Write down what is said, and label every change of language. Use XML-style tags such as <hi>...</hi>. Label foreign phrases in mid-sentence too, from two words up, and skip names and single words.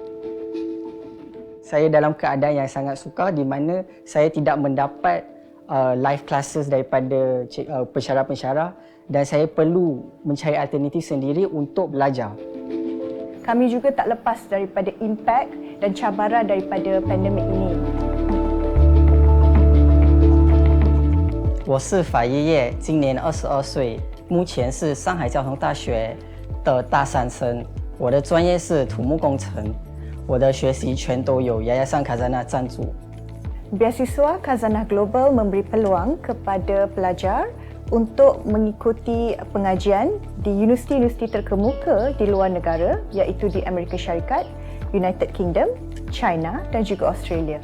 <ms>Saya dalam keadaan yang sangat sukar di mana saya tidak mendapat</ms> <en>live classes</en> <ms>daripada pensyarah-pensyarah dan saya perlu mencari alternatif sendiri untuk belajar. Kami juga tak lepas daripada impak dan cabaran daripada pandemik ini.</ms> <zh>我是法爷爷，今年22岁，目前是上海交通大学的大三生。我的专业是土木工程，我的学习全都有 Yayasan Khazanah 赞助。</zh> <ms>Beasiswa Khazanah Global memberi peluang kepada pelajar untuk mengikuti pengajian di universiti-universiti terkemuka di luar negara, iaitu di Amerika Syarikat, United Kingdom, China dan juga Australia.</ms>